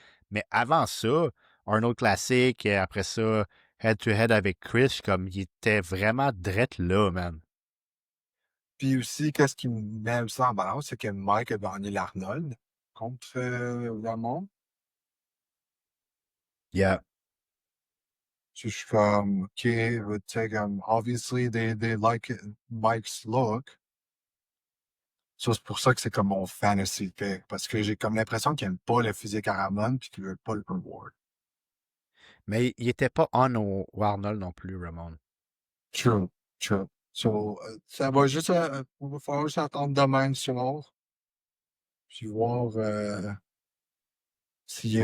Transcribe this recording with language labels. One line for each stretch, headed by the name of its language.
French: Mais avant ça, un autre classique, et après ça, head-to-head avec Chris, je suis comme, il était vraiment drette là, man. Puis aussi, qu'est-ce qui me met aussi en balance, c'est que Mike a gagné l'Arnold contre Ramon.
English: Yeah.
French: Je suis comme, OK, tu sais, comme,
English: obviously, they like Mike's look.
French: Ça, c'est pour ça que c'est comme mon fantasy pick. Parce que j'ai comme l'impression qu'il aime pas le physique à Ramon puis qu'il veut pas le reward. Mais il était pas on au Arnold non plus, Ramon.
English: True. True.
French: So, ça va juste, on va falloir juste attendre demain le soir, puis voir s'il est